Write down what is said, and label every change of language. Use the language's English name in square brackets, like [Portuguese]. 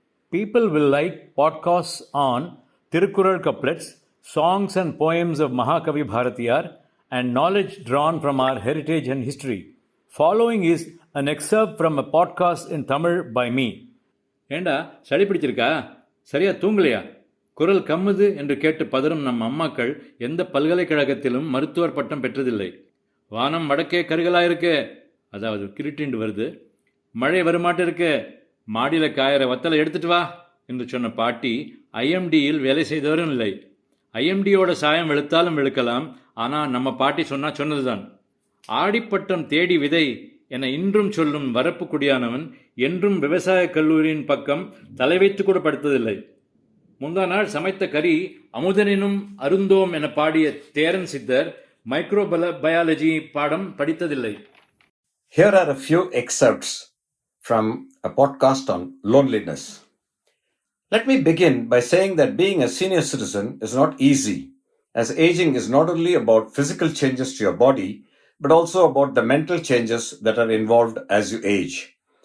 [English] People will like podcasts on Tirukkural couplets, songs and poems of Mahakavi Bharatiyar, and knowledge drawn from our heritage and history. Following is an excerpt from a podcast in Tamil by me. [Tamil] ஏண்டா சளி பிடிச்சிருக்கா? சரியா தூங்கலையா? குரல் கம்முது என்று கேட்டு பதறும் நம் அம்மாக்கள் எந்த பல்கலைக்கழகத்திலும் மருத்துவர் பட்டம் பெற்றதில்லை. வானம் வடக்கே கருகலாயிருக்கே, அதாவது கிருட்டிண்டு வருது, மழை வருமாட்டிருக்கே, மாடியில் காயிற வத்தலை எடுத்துட்டு வா என்று சொன்ன பாட்டி ஐஎம்டியில் வேலை செய்தவரும் இல்லை. ஐஎம்டியோட சாயம் வெளுத்தாலும் வெளுக்கலாம், ஆனால் நம்ம பாட்டி சொன்னதுதான். ஆடிப்பட்டம் தேடி விதை என இன்றும் சொல்லும் வரப்பு குடியானவன் என்றும் விவசாய கல்லூரியின் பக்கம் தலை வைத்து கூட படுத்ததில்லை. முந்தா நாள் சமைத்த கறி அமுதனினும் அருந்தோம் என பாடிய தேரன் சித்தர் மைக்ரோபயாலஜி பாடம் படித்ததில்லை. [English] Here are a few excerpts from a podcast on loneliness. Let me begin by saying that being a senior citizen is not easy, as aging is not only about physical changes to your body, but also about the mental changes that are involved as you age.